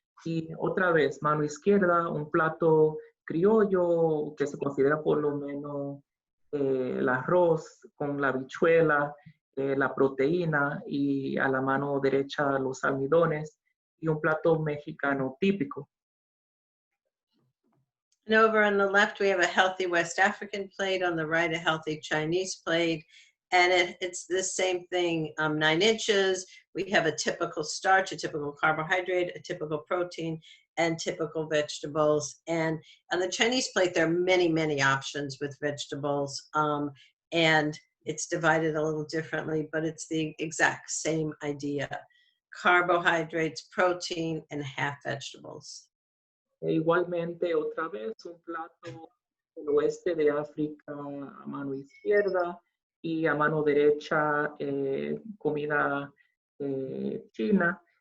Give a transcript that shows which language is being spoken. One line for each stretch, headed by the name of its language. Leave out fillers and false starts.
Spanish: Y otra vez, mano izquierda, un plato criollo que se considera por lo menos el arroz con la habichuela, la proteína, y a la mano derecha los almidones, y un plato mexicano típico.
English: And over on the left, we have a healthy West African plate. On the right, a healthy Chinese plate. And it's the same thing, 9 inches. We have a typical starch, a typical carbohydrate, a typical protein, and typical vegetables. And on the Chinese plate, there are many, many options with vegetables. And it's divided a little differently, but it's the exact same idea. Carbohydrates, protein, and half vegetables.
Spanish: Igualmente, otra vez, un plato del oeste de África a mano izquierda, y a mano derecha comida china.